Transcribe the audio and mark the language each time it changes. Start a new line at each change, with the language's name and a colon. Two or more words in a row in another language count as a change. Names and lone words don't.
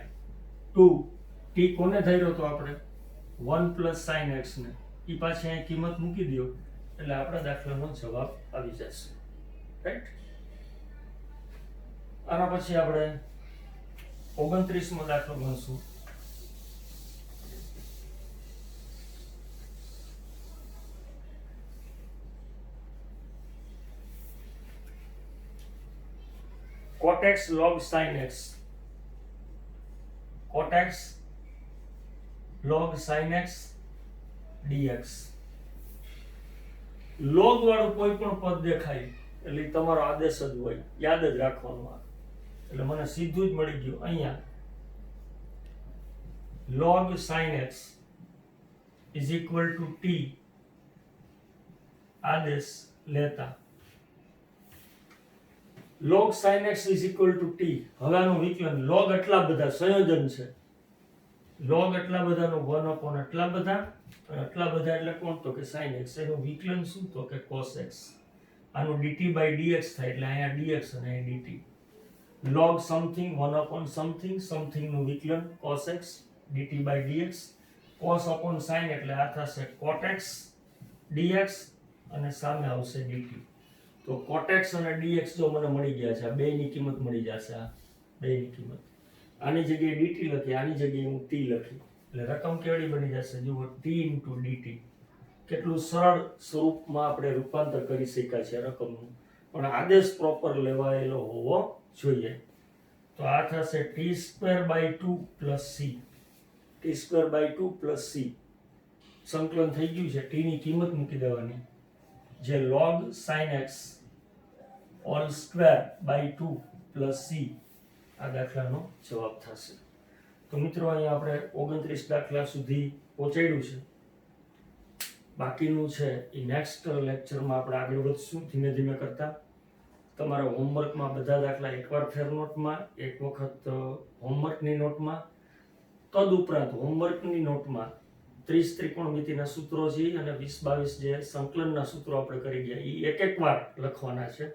Gujarati: 2 t કોને ધાર્યો તો આપણે
English: 1 plus sin x
Gujarati: ને, એ પાછી અહીં કિંમત મૂકી દો એટલે આપણા દાખલાનો જવાબ આવી જશે. રાઈટ. આના પછી આપણે 29મો દાખલો ગણશું.
English: cot x log sin x. cot x log sin x dx.
Gujarati: log વાળું કોઈ પણ પદ દેખાય એટલે તમારો આદેશ જ હોય, યાદ જ રાખવાનું. એટલે મને સીધું જ મળી ગયું. અહીંયા
English: log sin x is equal to t
Gujarati: આદેશ લેતા
English: log sin x is equal to t.
Gujarati: હવે આનું વિકલન log એટલા બધા સંયોજન છે, log એટલા બધાનું 1 upon એટલા બધા અને એટલા બધા એટલે કોણ તો કે
English: sin x.
Gujarati: એનું વિકલન શું તો કે
English: cos x.
Gujarati: આનું
English: dt by dx
Gujarati: થાય એટલે અહીંયા dx અને અહીંયા dt.
English: log something 1 upon something, something
Gujarati: નું વિકલન
English: cos x dt by dx. cos upon sin
Gujarati: એટલે આ થશે
English: cot x dx
Gujarati: અને સામે આવશે dt. તો
English: cot x
Gujarati: અને dx જો મને મળી ગયા છે, આ બેની કિંમત મળી જશે. આ બેની કિંમત આની જગ્યાએ dt લખી, આની જગ્યાએ હું t લખી એટલે રકમ કેવડી બની જશે જુઓ
English: t into dt.
Gujarati: કેટલું સરળ સ્વરૂપમાં આપણે રૂપાંતર કરી શક્યા છે રકમનું, પણ આદેશ પ્રોપર લેવાયેલો હોવો જોઈએ.
English: તો આ થશે t²/2 plus c.
Gujarati: t²/2
English: plus c
Gujarati: સંકલન થઈ ગયું છે. t ની કિંમત મૂકી દેવાની જે
English: log sin x all² plus c
Gujarati: આ દાખલાનો જવાબ થશે. તો મિત્રો અહીંયા આપણે 29 દાખલા સુધી પહોંચાડ્યું છે. બાકીનું છે એ
English: next lecture
Gujarati: આપણે આગળ વધશું ધીમે ધીમે કરતા. તમારા હોમવર્કમાં બધા દાખલા એકવાર ફેર નોટમાં, એક વખત હોમવર્કની નોટમાં, તદુપરાંત હોમવર્કની નોટમાં 30 ત્રિકોણમિતિના સૂત્રો છે અને 20-22 જે સંકલનના સૂત્રો આપણે કરી ગયા એ એક વાર લખવાના છે.